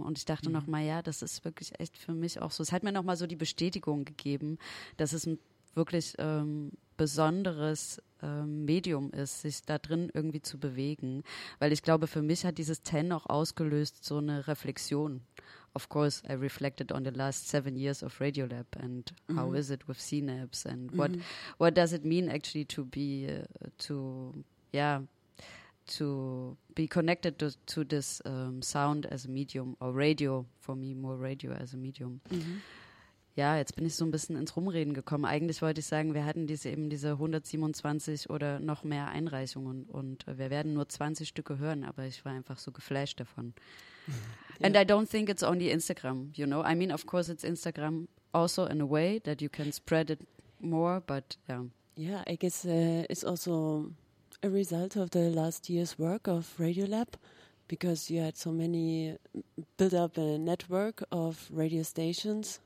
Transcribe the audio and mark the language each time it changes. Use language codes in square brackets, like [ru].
[de] Und ich dachte nochmal, ja, das ist wirklich echt für mich auch so. Es hat mir nochmal so die Bestätigung gegeben, dass es ein wirklich besonderes Medium ist, sich da drin irgendwie zu bewegen. Weil ich glaube, für mich hat dieses 10 auch ausgelöst so eine Reflexion [en] of course, I reflected on the last 7 years of Radiolab and mm-hmm. how is it with Synapse and mm-hmm. what does it mean actually to be connected to this sound as a medium or radio, for me more radio as a medium. Mm-hmm. [de] Ja, jetzt bin ich so ein bisschen ins Rumreden gekommen. Eigentlich wollte ich sagen, wir hatten diese 127 oder noch mehr Einreichungen und wir werden nur 20 Stücke hören, aber ich war einfach so geflasht davon. [en] Yeah. And I don't think it's only Instagram, you know. I mean, of course it's Instagram also in a way that you can spread it more, but yeah. Yeah, I guess it's also a result of the last year's work of Radiolab, because you had so many built up a network of radio stations.